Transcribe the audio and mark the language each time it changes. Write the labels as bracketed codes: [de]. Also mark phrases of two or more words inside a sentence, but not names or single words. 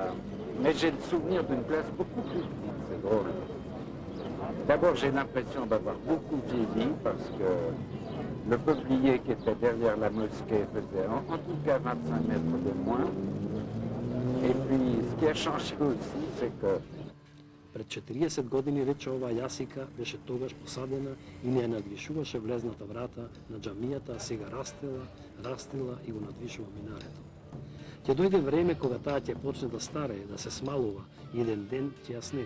[fr] Mais j'ai le souvenir d'une place beaucoup plus petite, c'est drôle. D'abord j'ai l'impression d'avoir beaucoup vieilli parce que le peuplier qui était derrière la mosquée faisait en tout cas 25 mètres de moins. Et puis ce qui a changé aussi c'est que [mk] Пред 40 години рече оваа јасика беше тогаш посадена и не ја надвишуваше влезната врата на џамијата, а сега растела и го надвишува минарето. Ќе дојде време кога таа ќе почне да старее, да се смалува и еден ден ќе ја снема.